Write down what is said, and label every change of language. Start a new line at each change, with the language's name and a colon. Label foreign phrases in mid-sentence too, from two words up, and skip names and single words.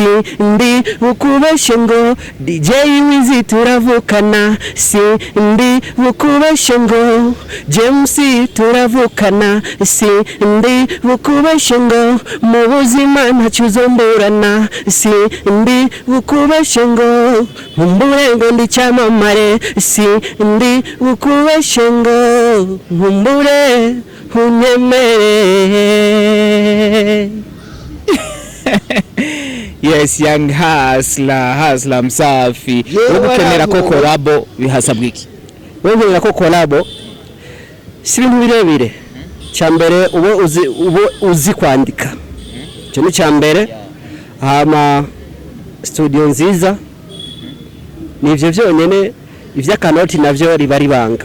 Rundi: ndi bukubeshe ngo DJ Wizi turavukana si ndi bukubeshe ngo James turavukana si ndi bukubeshe ngo mu buzima ntacuzomburana si ndi bukubeshe ngo nkumbure ngo ndi cyamamare si ndi bukubeshe ngo nkumbure unyemere yes young hustler msafi ugukenera ko collabo bihasabwa iki wewe ko collabo si ibintu birebire cyambere uzi kwandika cyo ni cyambere ama studio nziza nivyo byonyene ivyakanoti navyo riba ribanga